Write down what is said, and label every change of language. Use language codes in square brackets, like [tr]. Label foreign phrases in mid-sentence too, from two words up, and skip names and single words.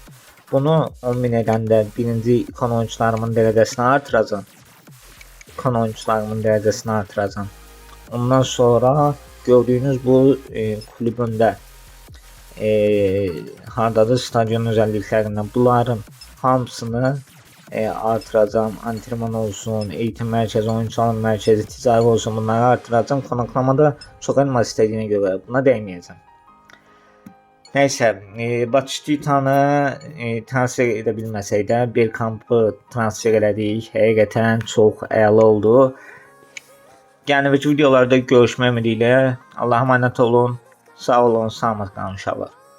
[az] Bunu 10.000 edəndə birinci ikon oyuncularımın dərəcəsini artıracam. Ondan sonra gördüyünüz bu kulübündə hardadır stadion özelliklerinden bunların hamısını artıracam. [tr] Antrenman olsun, eğitim merkezi, oyuncu alım merkezi, ticari olsun, [az] bunları artıracam. [tr] Konaklamada çok elmas istediğine göre buna değmeyeceğim. Neyse, [az] Bakı Titanı transfer edə bilməsək də bir kampı transfer elədik. Həqiqətən çox əla oldu. Yəni videolarda görüşmək ümidilə. [tr] Allah'a emanet olun. [az] Sağ olun, sağlıqla inşallah.